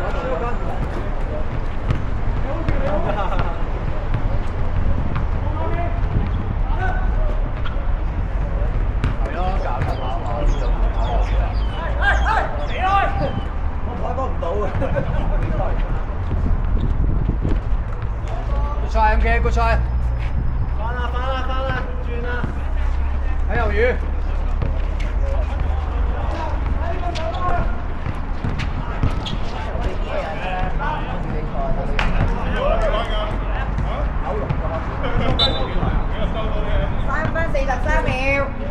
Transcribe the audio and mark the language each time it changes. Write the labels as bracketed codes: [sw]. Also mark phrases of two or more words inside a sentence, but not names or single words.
[yue] 係咯，搞緊跑我跑唔到啊！ [en] Good try MK, good try。 [yue] 翻啦，轉啦。喺魷魚。 3分43秒。